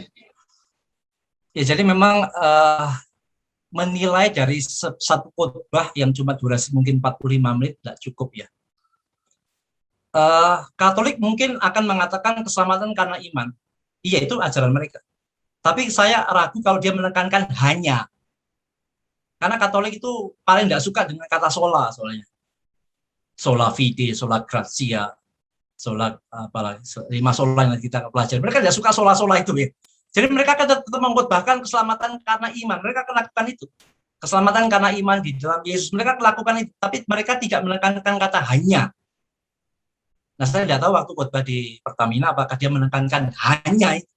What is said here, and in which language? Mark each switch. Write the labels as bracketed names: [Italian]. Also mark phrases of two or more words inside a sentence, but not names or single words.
[Indonesian] Ya jadi memang menilai dari satu khotbah yang cuma durasi mungkin 45 menit tidak cukup ya. Katolik mungkin akan mengatakan keselamatan karena iman. Iya, itu ajaran mereka. Tapi saya ragu kalau dia menekankan hanya. Karena Katolik itu paling tidak suka dengan kata sola soalnya. [Latin] Sola fide, sola gratia, [Indonesian] sola apalagi 5 sola yang kita pelajari. Mereka tidak suka sola-sola itu ya. Jadi mereka akan tetap mengkhotbahkan keselamatan karena iman. Mereka akan lakukan itu. Keselamatan karena iman di dalam Yesus. Mereka lakukan itu, tapi mereka tidak menekankan kata hanya. Nah, saya tidak tahu waktu khotbah di Pertamina apakah dia menekankan hanya itu.